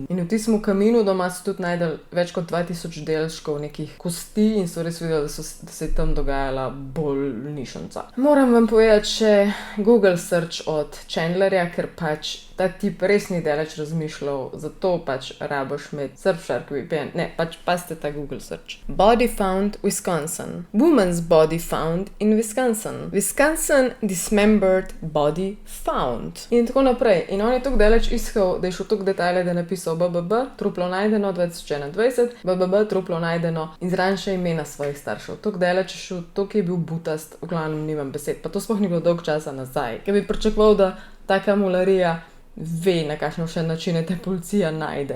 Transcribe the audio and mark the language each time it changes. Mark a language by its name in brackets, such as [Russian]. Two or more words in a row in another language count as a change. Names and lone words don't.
[Slovenian] In v tistem kaminu doma so tudi najdeli več kot 2000 delčkov nekih kosti in so res videli, da se je tam dogajala bolnišnica. Moram vam povedati še [English] Google search [Slovenian] od Chandlerja, ker pač ta tip res ni daleč razmišljal, zato pač rabiš imeti Surfshark VPN. Ne, pač pazite ta [English] Google search. Body found Wisconsin. Woman's body found in Wisconsin. Wisconsin dismembered body found. [Slovenian] In tako naprej. In on je tako daleč iskal, da je šel toliko detajle, da je napisal BBB, truplo najdeno 2021, BBB, truplo najdeno in zraven še imena svojih staršev. Tako daleč je šel, tako je bil butast, v glavnem nimam besed. Pa to sploh ni bilo dolgo časa nazaj. Ker bi pričakoval, da taka mularija ve, na kakšne še načine te policija najde.